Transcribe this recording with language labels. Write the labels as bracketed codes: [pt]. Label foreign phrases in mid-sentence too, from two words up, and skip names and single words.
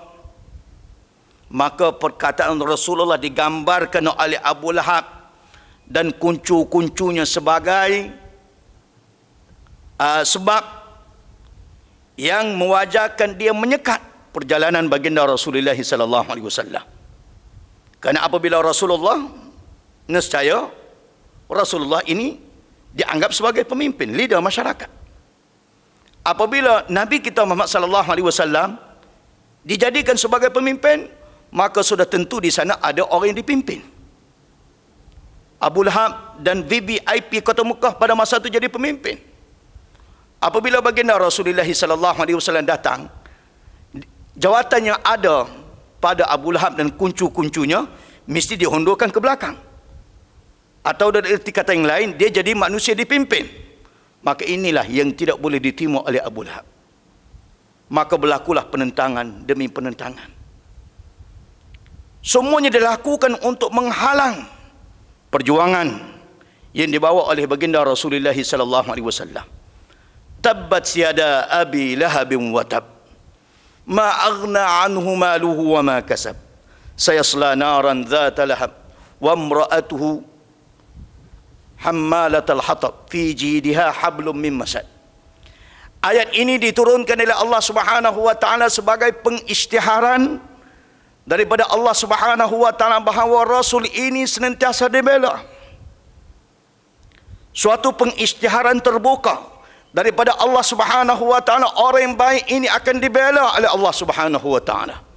[ms] Maka perkataan Rasulullah digambarkan oleh Abu Lahab dan kuncu-kuncunya sebagai sebab yang mewajarkan dia menyekat perjalanan baginda Rasulullah [ar] صلى الله عليه وسلم. [ms] Kerana apabila Rasulullah, nescaya Rasulullah ini dianggap sebagai pemimpin, leader masyarakat. Apabila Nabi kita Muhammad [ar] صلى الله عليه وسلم [ms] dijadikan sebagai pemimpin, maka sudah tentu di sana ada orang yang dipimpin. Abu Lahab dan VVIP kota Mekah pada masa itu jadi pemimpin. Apabila baginda Rasulullah [ar] صلى الله عليه وسلم [ms] datang, jawatan yang ada pada Abu Lahab dan kuncu-kuncunya mesti dihundurkan ke belakang. Atau dari erti kata yang lain, dia jadi manusia dipimpin. Maka inilah yang tidak boleh diterima oleh Abu Lahab. Maka berlakulah penentangan demi penentangan. Semuanya dilakukan untuk menghalang perjuangan yang dibawa oleh baginda Rasulullah [ar] صلى الله عليه وسلم. تبت يدا أبي لهب وتب ما أغنى عنه ماله وما كسب سيصلى نارا ذات لهب وامرأته حمالة الحطب في جيدها حبل من مسد. [ms] Ayat ini diturunkan oleh [ar] الله سبحانه وتعالى [ms] sebagai pengisytiharan daripada [ar] الله سبحانه وتعالى [ms] bahawa Rasul ini senantiasa dibela. Suatu pengisytiharan terbuka daripada [ar] الله سبحانه وتعالى, [ms] orang yang baik ini akan dibela oleh [ar] الله سبحانه وتعالى.